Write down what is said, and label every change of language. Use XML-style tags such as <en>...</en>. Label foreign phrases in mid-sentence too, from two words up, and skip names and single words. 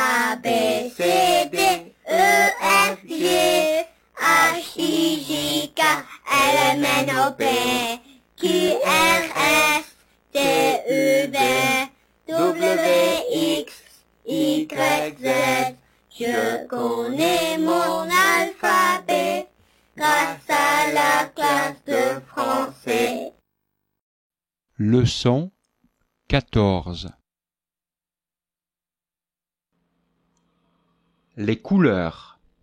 <fr>A, B, C, D, E, F, G, H, I, J, K, L, M, N, O, P, Q, R, S, T, U, V, W, X, Y, Z. Je connais mon alphabet grâce à la classe de français. Leçon 14. Les couleurs.</fr>